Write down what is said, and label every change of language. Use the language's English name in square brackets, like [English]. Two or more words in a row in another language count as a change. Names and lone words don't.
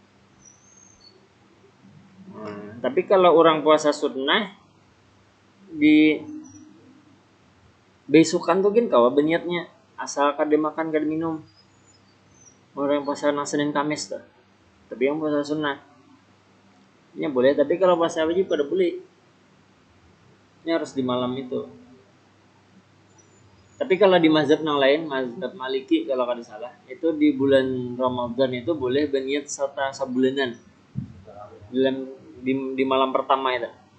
[Banjar] Nah, tapi kalau orang puasa sunnah di besukan tuh kan kawa berniatnya asal kada makan kada minum. [Indonesian] Orang yang puasa Senin Kamis tuh. Tapi yang puasa sunnah ini boleh, tapi kalau puasa wajib kada boleh. Ini harus di malam itu. Tapi kalau di mazhab yang lain, mazhab Maliki kalau kada salah, itu di bulan Ramadan itu boleh berniat serta sabulanan. Di malam pertama itu.